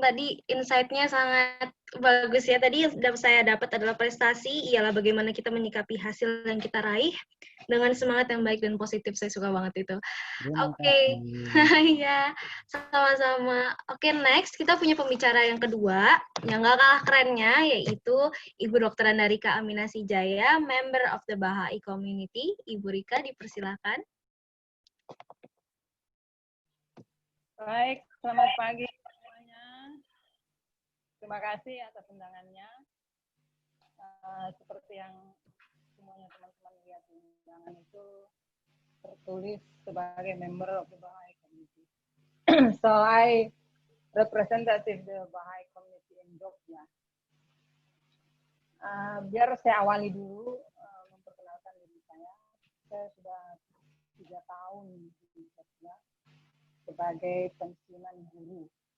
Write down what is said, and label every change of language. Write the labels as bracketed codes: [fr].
[id] Tadi insight-nya sangat bagus ya. Tadi yang saya dapat adalah prestasi, ialah bagaimana kita menyikapi hasil yang kita raih dengan semangat yang baik dan positif. Saya suka banget itu. Oke, ya, sama-sama. Oke, next kita punya pembicara yang kedua, yang gak kalah kerennya, yaitu Ibu Dr. Andarika Aminasi Jaya, [en] member of the Bahai Community. [id] Ibu Rika, dipersilakan. Baik, selamat pagi semuanya. Terima kasih atas undangannya. Seperti yang semuanya teman-teman lihat di undangan itu tertulis sebagai [en] member of the Bahai Community. So I representative the Baha'i community in Jogja. [id] Biar saya awali dulu memperkenalkan diri saya. Saya sudah 3 tahun di Jogja sebagai pensiunan guru.